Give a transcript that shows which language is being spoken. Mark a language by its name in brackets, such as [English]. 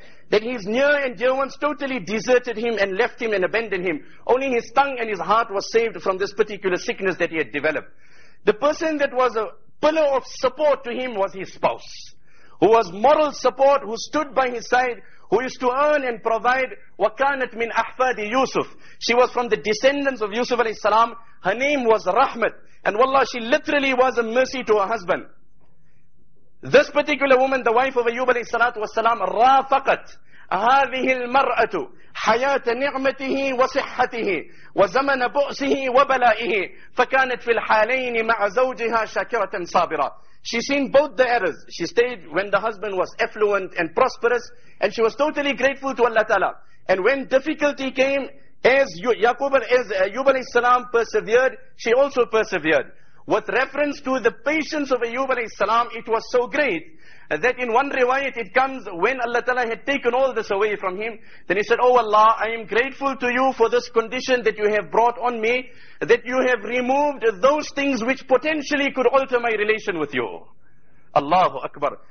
[English] That his near and dear ones totally deserted him and left him and abandoned him. Only his tongue and his heart was saved from this particular sickness that he had developed. The person that was a pillar of support to him was his spouse, who was moral support, who stood by his side, who used to earn and provide. [Arabic] وَكَانَتْ مِنْ أَحْفَادِ Yusuf. [English] She was from the descendants of Yusuf alayhi salam. Her name was Rahmat. And wallah, she literally was a mercy to her husband. This particular woman, the wife of Ayyub alayhi salatu wassalam, [Arabic] رافقت هذه المرأة حياة نعمته وصحته وزمن بؤسه وبلائه فكانت في الحالين مع زوجها شاكرة صابرة. [English] She seen both the errors. She stayed when the husband was affluent and prosperous, and she was totally grateful to Allah Ta'ala. And when difficulty came, as Ayyub alayhi salam persevered, she also persevered. With reference to the patience of Ayyub alayhi salam, it was so great that in one riwayat it comes, when Allah Ta'ala had taken all this away from him, then he said, "Oh Allah, I am grateful to you for this condition that you have brought on me, that you have removed those things which potentially could alter my relation with you." Allahu Akbar.